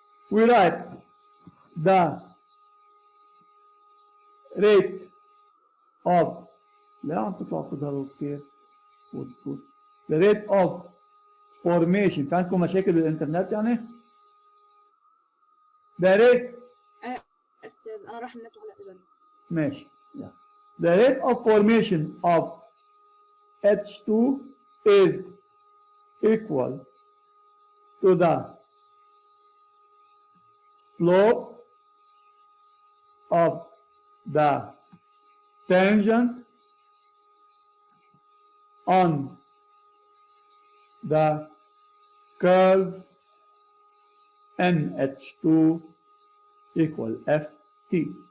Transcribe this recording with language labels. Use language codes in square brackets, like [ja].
[en] We write the rate of the rate of formation. [ar] في عندكم مشاكل بالإنترنت يعني؟ [en] The rate [ar] استاذ انا راح النت وهلا اجاني. ماشي. [en] Yeah. The rate of formation of H2 is equal to the slope of the tangent on the curve NH2 equal FT.